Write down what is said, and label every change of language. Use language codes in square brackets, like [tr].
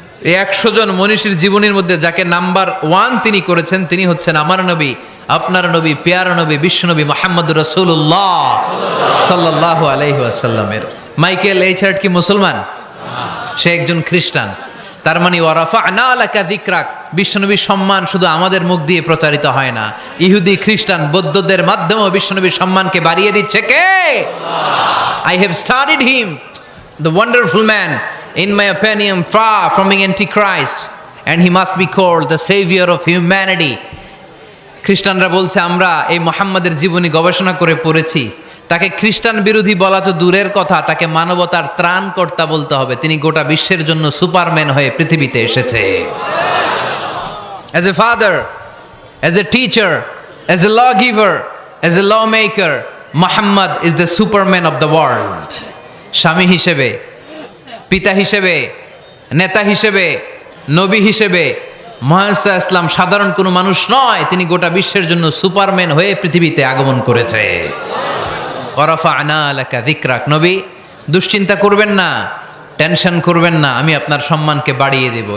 [bn] এই 100 জন মনীষীর জীবনীর মধ্যে যাকে নাম্বার 1 তিনি করেছেন, তিনি হচ্ছেন আমার নবী, আপনার নবী, পেয়ারা নবী, বিশ্বনবী মুহাম্মদুর রাসূলুল্লাহ সাল্লাল্লাহু আলাইহি ওয়াসাল্লামের। মাইকেল এইচ হার্ট কি মুসলমান? সে একজন খ্রিস্টান। তার মানে [ar] ওয়া রাফা'না লাকা যিকরাক, [bn] বিশ্বনবীর সম্মান শুধু আমাদের মুখ দিয়ে প্রচারিত হয় না, ইহুদি, খ্রিস্টান, বৌদ্ধদের মাধ্যমেও বিশ্বনবীর সম্মানকে বাড়িয়ে দিচ্ছে কে? [en] I have studied him, the wonderful man, in my opinion far from being antichrist and he must be called the savior of humanity. [bn] খ্রিস্টানরা বলছে আমরা এই মুহাম্মাদের জীবনী গবেষণা করে পড়েছি, তাকে খ্রিস্টান বিরোধী বলা তো দূরের কথা, তাকে মানবতার ত্রাণকর্তা বলতে হবে। তিনি গোটা বিশ্বের জন্য সুপারম্যান হয়ে পৃথিবীতে এসেছে। [en] As a father, as a teacher, as a lawgiver, as a lawmaker, Muhammad is the superman of the world. [bn] স্বামী হিসেবে, পিতা হিসেবে, নেতা হিসেবে, নবী হিসেবে মুহাম্মদ ইসলাম সাধারণ কোনো মানুষ নয়, তিনি গোটা বিশ্বের জন্য সুপারম্যান হয়ে পৃথিবীতে আগমন করেছে। [ar] ওয়া রাফা'না লাকা যিকরাক। [bn] নবী, দুশ্চিন্তা করবেন না, টেনশন করবেন না, আমি আপনার সম্মানকে বাড়িয়ে দেব।